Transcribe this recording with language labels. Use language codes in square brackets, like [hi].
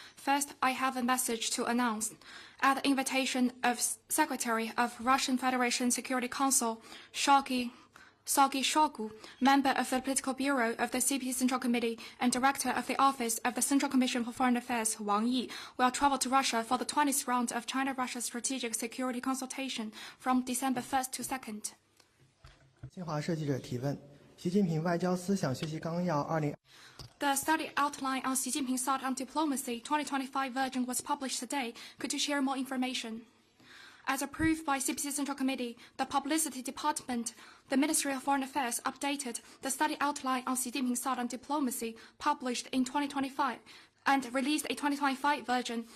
[en] First, I have a message to announce. At the invitation of Secretary of Russian Federation Security Council, Sergei Shoigu, member of the Political Bureau of the CPC Central Committee and director of the Office of the Central Commission for Foreign Affairs, Wang Yi, will travel to Russia for the 20th round of China-Russia Strategic Security Consultation from December 1st to 2nd. [zh] 新华社记者提问：习近平外交思想学习纲要20。 [en] The study outline on Xi Jinping's thought on diplomacy 2025 version was published today. Could you share more information? As approved by CPC Central Committee, the Publicity Department, the Ministry of Foreign Affairs updated the study outline on Xi Jinping's thought on diplomacy published in 2025 and released a 2025 version.